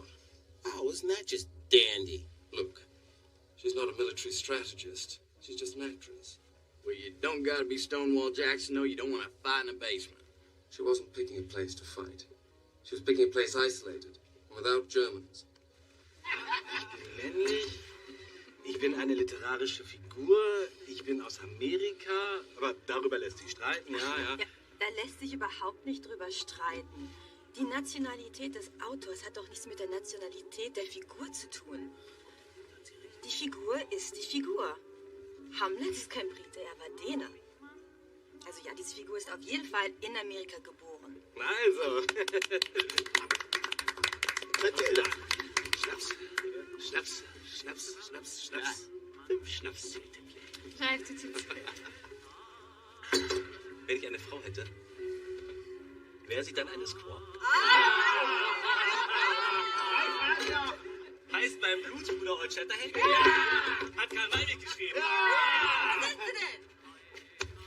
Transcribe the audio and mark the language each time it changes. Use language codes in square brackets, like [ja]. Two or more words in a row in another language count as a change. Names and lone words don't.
[en] Oh, isn't that just dandy? Look, she's not a military strategist. She's just an actress. Well, you don't gotta be Stonewall Jackson, though. You don't want to fight in a basement. She wasn't picking a place to fight. She was picking a place isolated, without Germans. [de] Ich bin männlich, ich bin eine literarische Figur, ich bin aus Amerika, aber darüber lässt sich streiten, ja. Da lässt sich überhaupt nicht drüber streiten. Die Nationalität des Autors hat doch nichts mit der Nationalität der Figur zu tun. Die Figur ist die Figur. Hamlet ist kein Brite, er war Däne. Also ja, diese Figur ist auf jeden Fall in Amerika geboren. Also. Mathilda. Schnaps. Schnaps. Schnaps. Schnaps. Schnaps. 5 Schnaps, [fr] s'il te plaît. J'arrive tout de suite. [de] Wenn ich eine Frau hätte, wäre sie dann eine Squaw? Heißt mein Blutsbruder Old Shatterhand? Ja! Hat Karl Malvik geschrieben. Ja! Was sind Sie denn?